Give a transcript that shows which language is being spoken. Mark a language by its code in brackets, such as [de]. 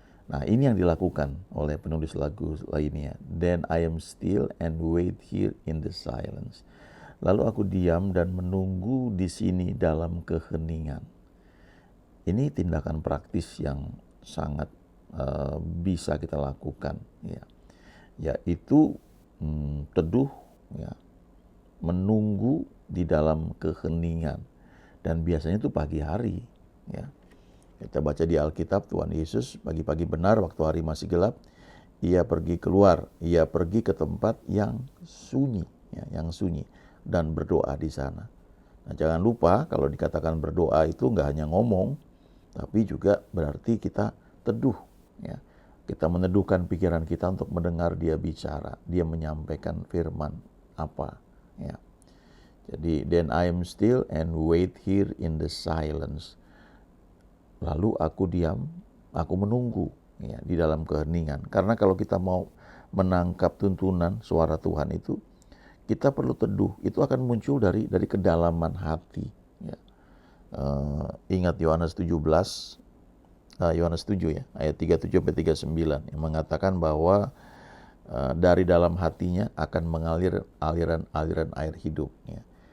[id] Nah, ini yang dilakukan oleh penulis lagu lainnya. [en] Then I am still and wait here in the silence. [id] Lalu aku diam dan menunggu di sini dalam keheningan. Ini tindakan praktis yang sangat bisa kita lakukan ya. Yaitu teduh ya, menunggu di dalam keheningan, dan biasanya itu pagi hari ya. Kita baca di Alkitab, Tuhan Yesus pagi-pagi benar waktu hari masih gelap, ia pergi keluar, ia pergi ke tempat yang sunyi ya, yang sunyi, dan berdoa di sana. Nah, jangan lupa kalau dikatakan berdoa itu nggak hanya ngomong, tapi juga berarti kita teduh ya. Kita meneduhkan pikiran kita untuk mendengar dia bicara, dia menyampaikan firman apa ya. Jadi [en] then I am still and wait here in the silence. [id] Lalu aku diam, aku menunggu ya, di dalam keheningan. Karena kalau kita mau menangkap tuntunan suara Tuhan itu, kita perlu teduh. Itu akan muncul dari kedalaman hati ya. Ingat Yohanes 17, Yohanes 7 ya, ayat 37 sampai 39 yang mengatakan bahwa dari dalam hatinya akan mengalir aliran-aliran air hidup ya.